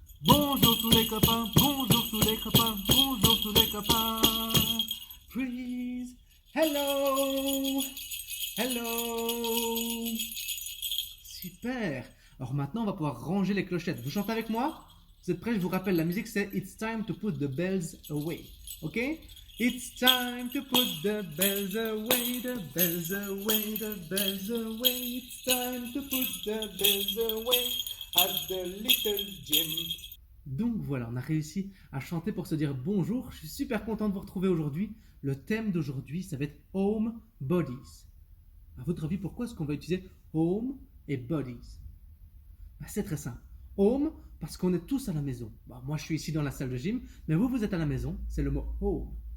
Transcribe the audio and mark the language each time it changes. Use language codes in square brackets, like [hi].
[fr] Bonjour tous les copains, bonjour tous les copains, bonjour tous les copains. [en] Freeze! Hello! Hello! Super! [fr] Alors maintenant, on va pouvoir ranger les clochettes. Vous chantez avec moi? Vous êtes prêts? Je vous rappelle, la musique c'est [en] It's time to put the bells away. Ok? It's time to put the bells away, the bells away, the bells away. It's time to put the bells away at the little gym. [fr] Donc voilà, on a réussi à chanter pour se dire bonjour. Je suis super content de vous retrouver aujourd'hui. Le thème d'aujourd'hui, ça va être Home Bodies. À votre avis, pourquoi est-ce qu'on va utiliser Home et Bodies? C'est très simple. Home, parce qu'on est tous à la maison. Moi, je suis ici dans la salle de gym, mais vous êtes à la maison. C'est le mot Home.